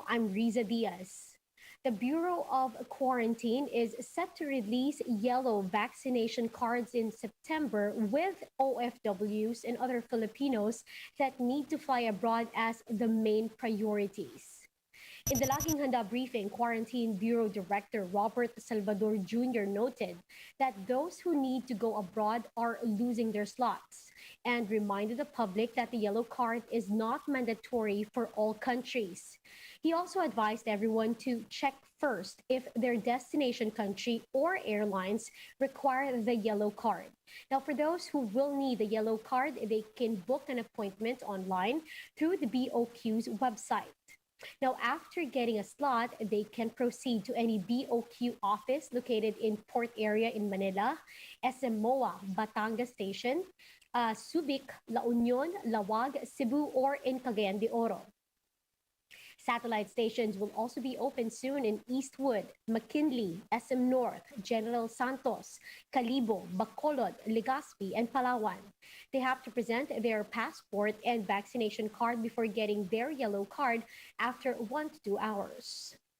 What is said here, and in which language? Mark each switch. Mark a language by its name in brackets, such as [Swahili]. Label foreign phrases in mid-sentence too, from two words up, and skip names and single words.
[English] I'm Riza Diaz. The Bureau of Quarantine is set to release yellow vaccination cards in September with OFWs and other Filipinos that need to fly abroad as the main priorities. In the Laging Handa briefing, Quarantine Bureau Director Robert Salvador Jr. noted that those who need to go abroad are losing their slots and reminded the public that the yellow card is not mandatory for all countries. He also advised everyone to check first if their destination country or airlines require the yellow card. Now, for those who will need the yellow card, they can book an appointment online through the BOQ's website. Now, after getting a slot, they can proceed to any BOQ office located in Port Area in Manila, SMOA, Batangas Station, Subic, La Union, Lawag, Cebu, or in Cagayan de Oro. Satellite stations will also be open soon in Eastwood, McKinley, SM North, General Santos, Calibo, Bacolod, Legazpi, and Palawan. They have to present their passport and vaccination card before getting their yellow card after 1 to 2 hours.